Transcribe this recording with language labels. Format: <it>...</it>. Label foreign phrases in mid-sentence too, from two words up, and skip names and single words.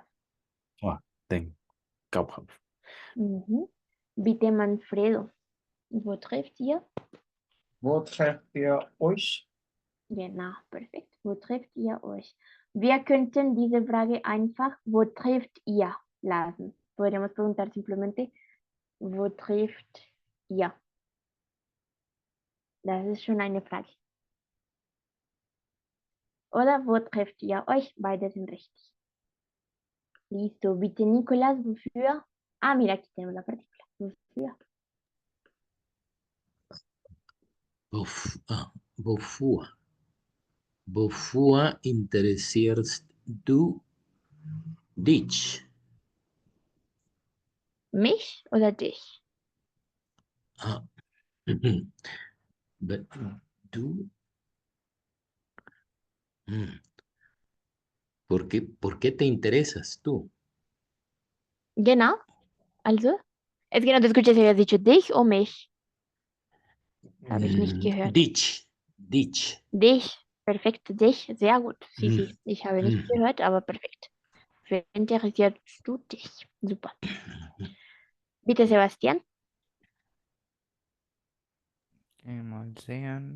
<de>Vor dem Kaufhaus. Mhm. Bitte Manfredo. Wo trefft ihr? Wo trefft ihr euch? Genau, perfekt. Wo trefft ihr euch? Wir könnten diese Frage einfach, wo trefft ihr, lassen.</de> <es>Podríamos preguntar simplemente,</es> <de>wo trefft ihr? Das ist schon eine Frage. Oder wo trefft ihr euch? Beide sind richtig. Listo. Bitte, Nicolás, wofür?</de> <es>Ah, mira, aquí tenemos la partícula.</es> <de>Wofür? Wofür? Wofür interessierst du dich? Mich oder dich? Ah. Du.</de> <es>¿Por qué te interesas tú?</es> <de>Genau. Also?</de> <es>Es que no te escuché si habías dicho dich o mich.</es> <de>Habe ich nicht gehört. Dich. Dich. Dich. Perfekt. Dich. Sehr gut.</de> <es>Sí, sí. Mm.</es> <de>Ich habe nicht gehört, aber perfekt. Für interessierst du dich? Super. Bitte, Sebastian. Okay, mal sehen.</de>